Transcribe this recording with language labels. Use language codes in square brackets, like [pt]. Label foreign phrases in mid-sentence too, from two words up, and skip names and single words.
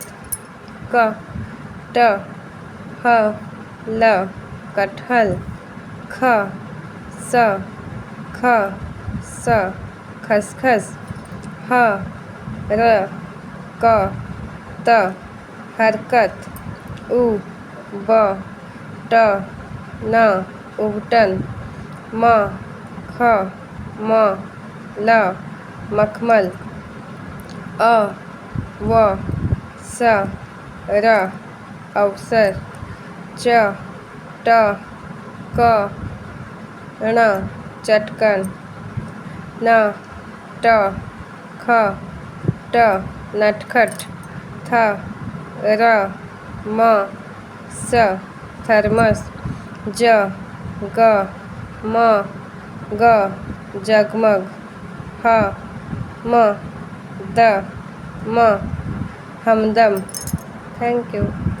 [hi] क, ट, ह, ल, कटहल. ख, स, ख, स, खसखस. ह, र, क, त, हरकत. उ, ब, ट, न, उबटन. म, ख, म, ल, मखमल. अ, व, स, र, अवसर. च, ट, क, ण, चटकन. न, ट, ख, ट, नटखट. थ, र, म, स, थर्मस. ज, ग, म, ग, जगमग. ह, म, द, म, हमदम. [en] Thank you.